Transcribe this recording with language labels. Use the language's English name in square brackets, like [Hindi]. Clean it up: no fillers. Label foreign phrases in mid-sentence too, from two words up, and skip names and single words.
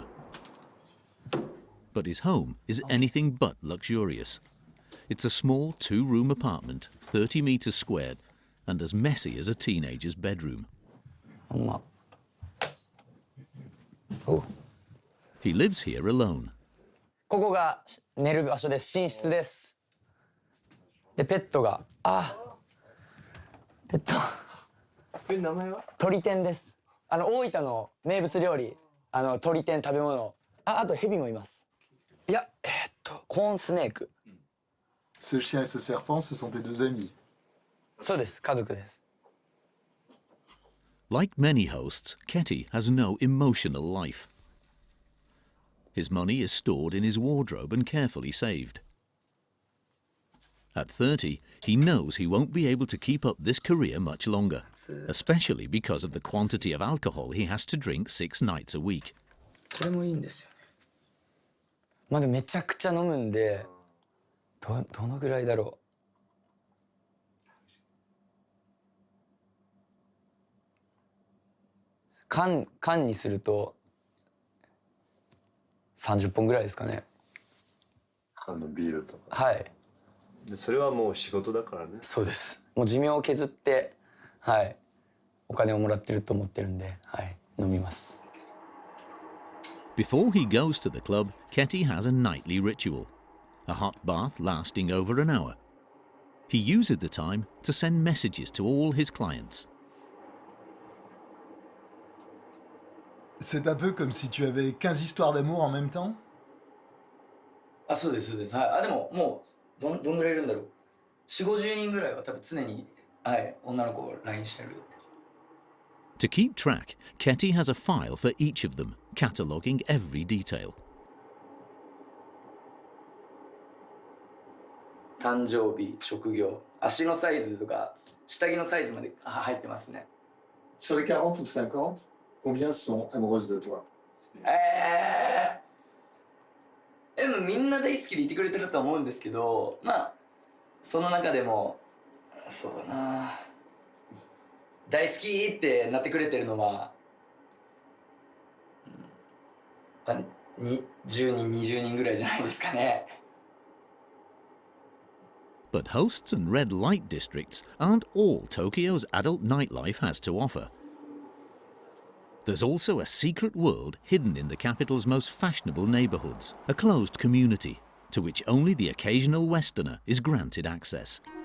[English] But his home is anything but luxurious. It's a small 2-room apartment, 30 meters squared, and as messy as a teenager's bedroom. He lives here alone. [Japanese] ここが寝る場所です。寝室です。で、ペットが、ペット。名前は？鳥天です。大分の名物料理、鳥天食べ物。あとヘビもいます。いや、コーンスネーク。 [French] Ce chien et ce serpent, ce sont tes deux amis. [Japanese] そうです、家族です。 [English] Like many hosts, Ketty has no emotional life. His money is stored in his wardrobe and carefully saved. At 30, he knows he won't be able to keep up this career much longer, especially because of the quantity of alcohol he has to drink 6 nights a week. [Japanese] これもいいんですよね。まだめちゃくちゃ飲むんで、どのぐらいだろう。缶にすると30本ぐらいですかね。ビールとか。はい。でそれはもう仕事だからね。そうです。もう寿命を削って、はい、お金をもらってると思ってるんで、はい、飲みます。 [English] Before he goes to the club, Ketty has a nightly ritual, a hot bath lasting over an hour. He uses the time to send messages to all his clients. [French] C'est un peu comme si tu avais 15 histoires d'amour en même temps? [Japanese] そうです、そうです。はい。でも、もう、どんぐらいいるんだろう。4、50人ぐらいは多分常に、はい、女の子を LINE してる。 [English] To keep track, Ketty has a file for each of them, cataloguing every detail. [Japanese] 誕生日、職業、足のサイズとか、下着のサイズまで入ってますね。 [French] Sur les 40 ou 50, combien sont amoureuses de toi? [Japanese] でもみんな大好きでいてくれてると思うんですけど、まあその中でもそうだな、大好きってなってくれてるのは、10人20人ぐらいじゃないですかね。 [English] But hosts and red light districts aren't all Tokyo's adult nightlife has to offer. There's also a secret world hidden in the capital's most fashionable neighborhoods, a closed community to which only the occasional Westerner is granted access.